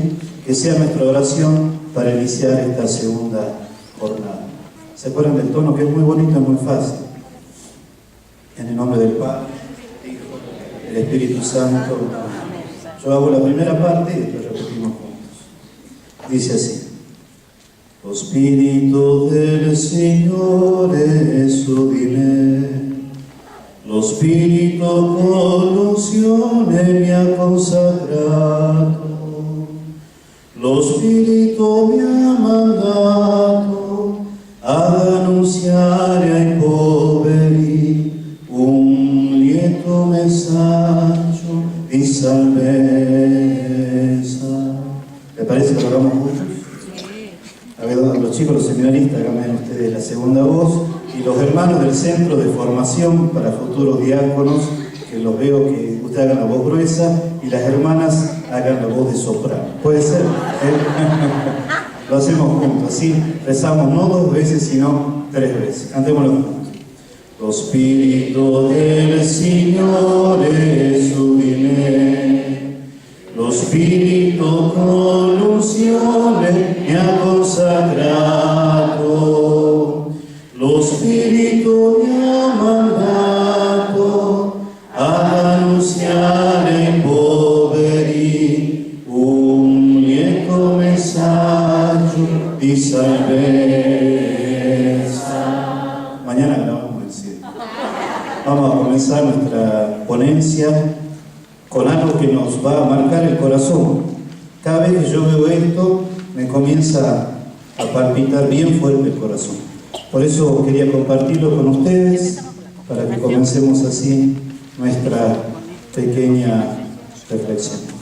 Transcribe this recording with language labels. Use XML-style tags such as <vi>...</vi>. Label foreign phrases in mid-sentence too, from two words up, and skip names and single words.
<es>Que sea nuestra oración para iniciar esta segunda jornada. ¿Se acuerdan del tono? Que es muy bonito, es muy fácil. En el nombre del Padre, del Hijo, del Espíritu Santo. Yo hago la primera parte y después repetimos juntos. Dice así:</es> <it>Lo Spirito del Signore su di me. Lo Spirito con unzione mi ha consacrato, lo Spirito mi ha mandato ad annunziare ai poveri un lieto messaggio di salvezza.</it> <es>¿Le parece que lo hagamos juntos? A ver, los chicos, los seminaristas, hagan ustedes la segunda voz. Y los hermanos del Centro de Formación para Futuros Diáconos, que los veo que ustedes hagan la voz gruesa y las hermanas hagan la voz de soprano. ¿Puede ser? Lo hacemos juntos, así rezamos no 2 veces, sino 3 veces. Cantémoslo juntos.</es> <it>Lo Spirito del Signore su di me, lo Spirito con unzione mi ha consacrato. Lo Spirito mi ha mandato ad annunziare ai poveri un lieto messaggio di salvezza.</it> <es>Mañana grabamos el cielo. Vamos a comenzar nuestra ponencia con algo que nos va a marcar el corazón. Cada vez que yo veo esto, me comienza a palpitar bien fuerte el corazón. Por eso quería compartirlo con ustedes, para que comencemos así nuestra pequeña reflexión.</es>